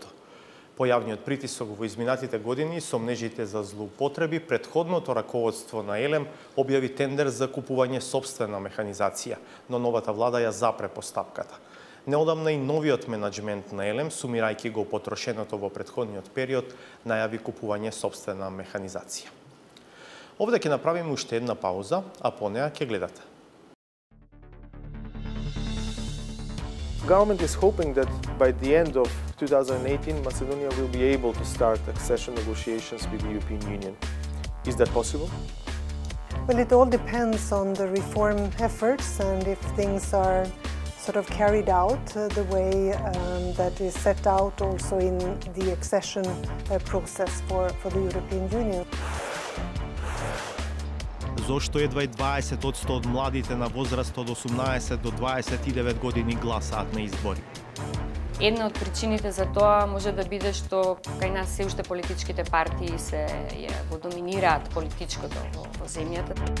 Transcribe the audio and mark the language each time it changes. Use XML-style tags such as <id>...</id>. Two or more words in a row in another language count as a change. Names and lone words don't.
<mk>Појавниот притисок во изминатите години со мрежите за злоупотреби, претходното раководство на Елем објави тендер за купување сопствена механизација, но новата влада ја запре постапката. Неодамна и новиот менаџмент на Елем, сумирајќи го потрошеното во претходниот период, најави купување сопствена механизација. Овде ќе направиме уште една пауза, а по неа ќе гледате.</mk> <en>Government is hoping that by the end of 2018, Macedonia will be able to start accession negotiations with the European Union. Is that possible? Well, it all depends on the reform efforts and if things are sort of carried out the way that is set out also in the accession process for the European Union.</en> <mk>Зошто едва и 20% од младите на возраст од 18 до 29 години гласаат на избори? Една од причините за тоа може да биде што кај нас се уште политичките партии се го доминираат политичкото во земјата.</mk>